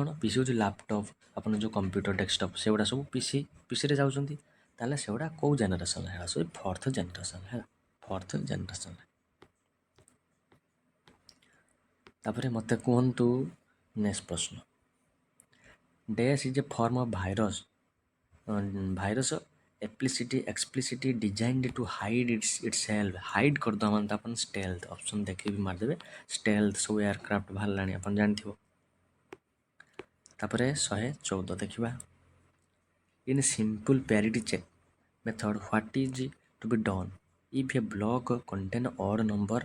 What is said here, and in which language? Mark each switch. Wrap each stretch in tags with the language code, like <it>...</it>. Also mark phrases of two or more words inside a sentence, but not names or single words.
<or>ପିସି ହେଉଛି ଲ୍ୟାପଟପ୍, ଆପଣ ଯେଉଁ</or> <en>computer desktop</en> <or>ସେଗୁଡ଼ା ସବୁ ପିସିରେ ଯାଉଛନ୍ତି। ତାହେଲେ ସେଗୁଡ଼ା କେଉଁ ଜେନେରେସନ୍? ହେଲା ସବୁ 4th ଜେନେରେସନ୍, ହେଲା 4th ଜେନେରେସନ୍। ତାପରେ ମୋତେ କୁହନ୍ତୁ ନେକ୍ସଟ ପ୍ରଶ୍ନ,</or> <en>dash is a form of virus explicitly designed to hide itself।</en> <or>ହାଇଡ୍ କରିଦେବା ମାନେ ତ ଆପଣ</or> <en>stealth option</en> <or>ଦେଖିକି ମାରିଦେବେ, stealth ସବୁ ଏୟାରକ୍ରାଫ୍ଟ ବାହାରିଲାଣି ଆପଣ ଜାଣିଥିବ। ତାପରେ 114 ଦେଖିବା,</or> <en>in simple parity check method what is to be done if a block contain odd number.</en>